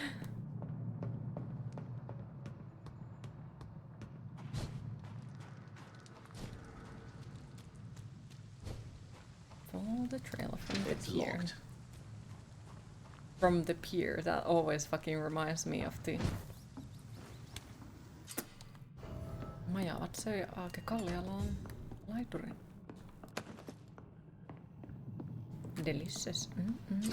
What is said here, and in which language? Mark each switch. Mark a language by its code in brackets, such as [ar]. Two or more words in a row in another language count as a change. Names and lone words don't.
[en] Follow the trail from the pier. From the pier, that always fucking reminds me of the... [fi] Majavat söi Aake Kallialaan laiturin. [en] Delicious. Mm-mm.